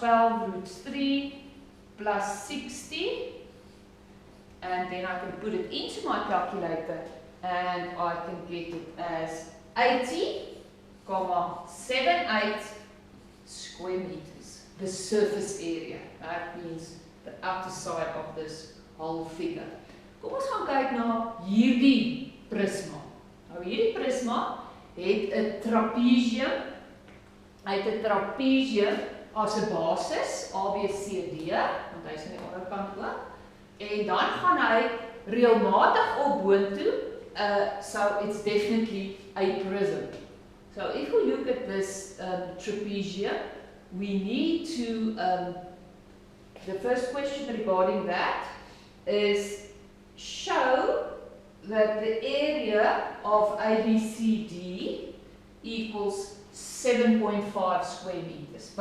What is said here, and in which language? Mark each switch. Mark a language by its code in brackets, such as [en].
[en] 12 root 3 plus 60 and then I can put it into my calculator and I can get it as 80,78 square meters. The surface area. That means the outer side of this whole figure. [af] Kom ons gaan kyk na hierdie prisma. Nou hierdie prisma het 'n trapezium. Hy het 'n trapezium as 'n basis, A, B, C, D, want hy is aan die onderkant ook. En dan gaan hy reëlmatig op boontoe. [en] So it's definitely a prism. So if we look at this trapezium, we need to, the first question regarding that is show that the area of ABCD equals 7.5 square meters.